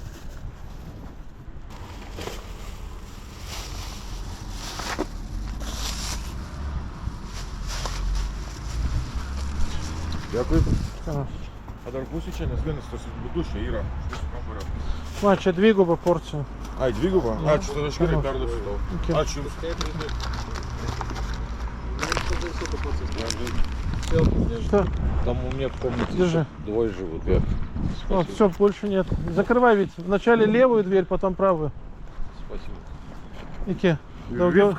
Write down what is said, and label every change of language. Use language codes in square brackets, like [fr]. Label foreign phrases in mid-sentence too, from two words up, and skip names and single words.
[lt] Dėkui. Skanaus. A dar būsiu čia, nes vienas tas būdus čia yra. Va, čia dviguba porcija. Ai, dvigubą? Ačiū, tada aš gerai perduosiu tau. [ru] Окей. [lt] Ačiū jums. [ru] Что? Там у меня в комнате Держи. двое живут. Я. Вот, все, больше нет. Закрывай ведь. Вначале левую дверь, потом правую. Спасибо. [lt] Iki. Daugiau.